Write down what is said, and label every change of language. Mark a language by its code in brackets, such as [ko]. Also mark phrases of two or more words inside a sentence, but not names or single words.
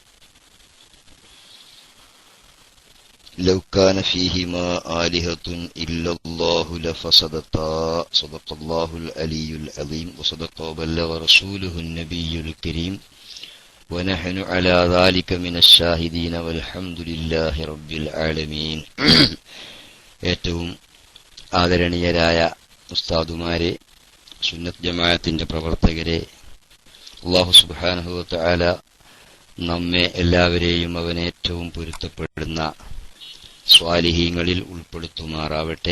[ar] لو كان فيهما آلهة إلا الله لفسدتا. صدق الله العلي العظيم وصدق وبلغ رسوله النبي الكريم ونحن على ذلك من الشاهدين والحمد لله رب العالمين. [ml] ഏറ്റവും ആദരണീയരായ ഉസ്താദുമാരെ, സുന്നത്ത് ജമാഅത്തിന്റെ പ്രവർത്തകരെ, [ar] الله سبحانه وتعالى [ml] നമ്മെ എല്ലാവരെയും അവൻ ഏറ്റവും പൊരുത്തപ്പെടുന്ന സ്വാലിഹീങ്ങളിൽ ഉൾപ്പെടുത്തുമാറാവട്ടെ.